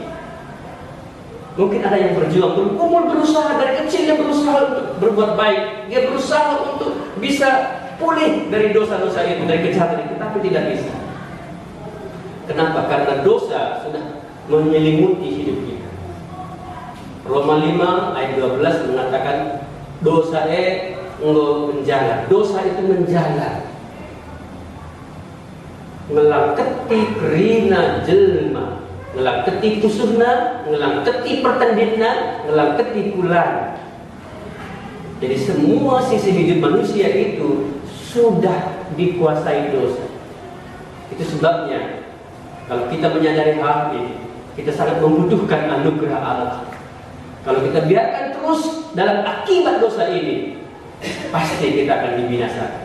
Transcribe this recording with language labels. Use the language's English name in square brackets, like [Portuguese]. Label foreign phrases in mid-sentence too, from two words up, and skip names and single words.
[Indonesian] Mungkin ada yang berjuang, bergumul, berusaha dari kecil, dia berusaha untuk berbuat baik, dia berusaha untuk bisa pulih dari dosa-dosa itu, dari kejahatan itu, tapi tidak bisa. Kenapa? Karena dosa sudah menyelimuti hidup kita. Roma 5 ayat 12 mengatakan dosa menjala. Dosa itu menjala, [Batak Karo] ngelangketi rina jelma, ngelangketi pusuhna, ngelangketi pertandinna, ngelangketi kulan. [Indonesian] Jadi semua sisi hidup manusia itu sudah dikuasai dosa. Itu sebabnya kalau kita menyadari hal ini, kita sangat membutuhkan anugerah Allah. Kalau kita biarkan terus dalam akibat dosa ini, pasti kita akan dibinasakan.